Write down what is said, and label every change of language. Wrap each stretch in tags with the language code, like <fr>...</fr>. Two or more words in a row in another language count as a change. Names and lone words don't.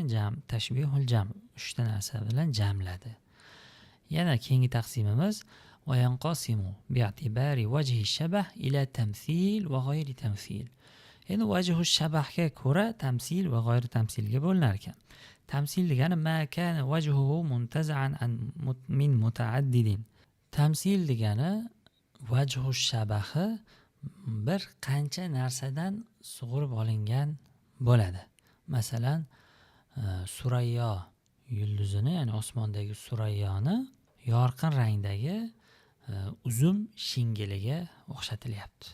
<uz>Jam, tashbihul jam. 3 ta narsa bilan jamladi. Yana keyingi taqsimimiz</uz> <ar>وينقسم باعتبار وجه الشبه إلى تمثيل وغير تمثيل.</ar> <uz>Endi vajhu shabahga ko'ra tamsil va g'ayri tamsilga bo'linar ekan. Tamsil degani</uz> <ar>ما كان وجهه منتزعا من متعدد.</ar> <uz>Tamsil degani vajhu shabahi bir qancha narsadan sug'urib olingan bo'ladi. Masalan, Surayyo yulduzini, ya'ni osmondagi Surayyoni yorqin rangdagi uzum shingiliga o'xshatilyapti.</uz>